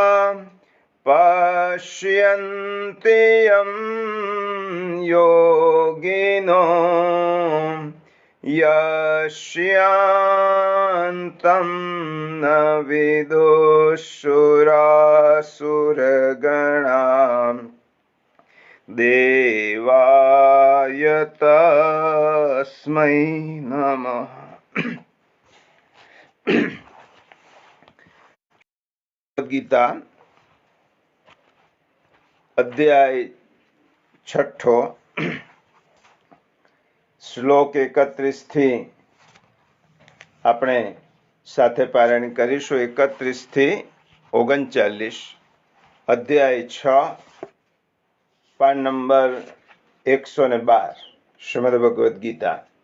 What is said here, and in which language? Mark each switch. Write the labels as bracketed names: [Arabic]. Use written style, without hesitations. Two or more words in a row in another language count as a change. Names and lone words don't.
[Sanskrit] पश्यन्ति यं योगिनो यस्यान्तं न विदुषुरासुरगणा देवाय तस्मै नमः। [Gujarati] ગીતા અધ્યાય 6 શ્લોક 31 થી આપણે સાથે પારાયણ કરીશું। 31 થી 39 અધ્યાય 6 પાન નંબર 112 શ્રીમદ ભગવદ્ ગીતા।